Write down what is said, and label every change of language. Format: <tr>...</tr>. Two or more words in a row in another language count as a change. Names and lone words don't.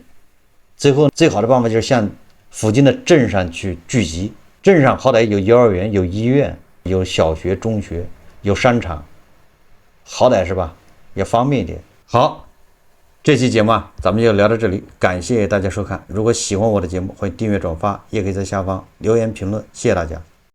<zh>最後最好的办法就是向附近的镇上去聚集，镇上好歹有幼兒園、有医院、有小学、中學、有商场，好歹是吧，也方便一点。好，這期節目咱們就聊到這裡，感謝大家收看。如果喜歡我的節目，歡迎訂閱轉發，也可以在下方留言評論，謝謝大家。</zh>